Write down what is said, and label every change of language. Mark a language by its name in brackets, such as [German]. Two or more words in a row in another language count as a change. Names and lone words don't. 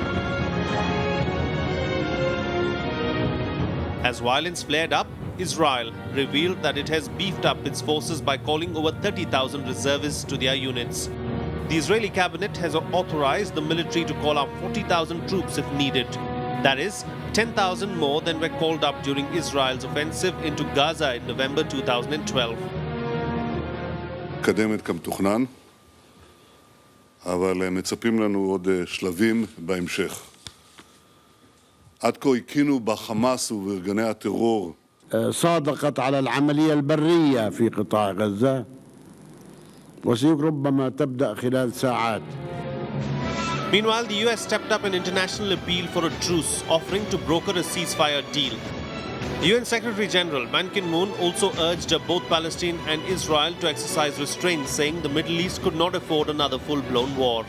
[English] As violence flared up, Israel revealed that it has beefed up its forces by calling over 30,000 reservists to their units. The Israeli cabinet has authorized the military to call up 40,000 troops if needed. That is, 10,000 more than were called up during Israel's offensive into Gaza in November 2012. [Hebrew] מתקדמת כמתוכנן, אבל מצפים לנו עוד שלבים בהמשך. עד כה הכינו בחמאס ובארגני הטרור [Arabic] صادقت على العملية البرية في قطاع غزة وربما تبدأ خلال ساعات. [English] Meanwhile, the US stepped up an international appeal for a truce, offering to broker a ceasefire deal. The UN Secretary General Ban Ki-moon also urged both Palestine and Israel to exercise restraint, saying the Middle East could not afford another full-blown war.